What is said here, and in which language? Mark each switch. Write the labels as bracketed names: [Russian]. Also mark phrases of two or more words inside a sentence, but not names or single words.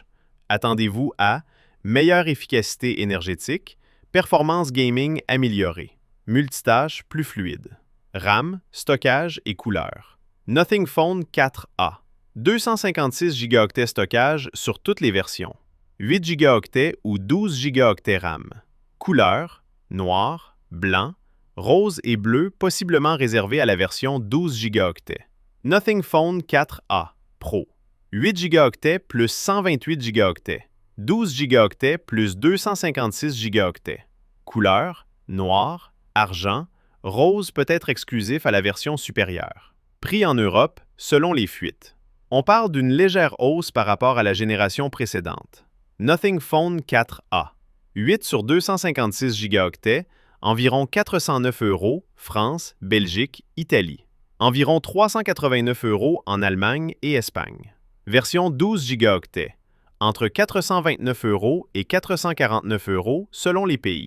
[French] Attendez-vous à meilleure efficacité énergétique, performance gaming améliorée, multitâche plus fluide, RAM, stockage et couleur. Nothing Phone 4a, 256 Go stockage sur toutes les versions, 8 Go ou 12 Go RAM. Couleur, noir, blanc, rose et bleu possiblement réservé à la version 12 Go. Nothing Phone 4a Pro. 8 Go plus 128 Go. 12 Go plus 256 Go. Couleur, noir, argent, rose peut être exclusif à la version supérieure. Prix en Europe, selon les fuites. On parle d'une légère hausse par rapport à la génération précédente. Nothing Phone 4a. 8 sur 256 Go, environ 409 € France, Belgique, Italie. Environ 389 € en Allemagne et Espagne. Version 12 Go, entre 429 € et 449 € selon les pays.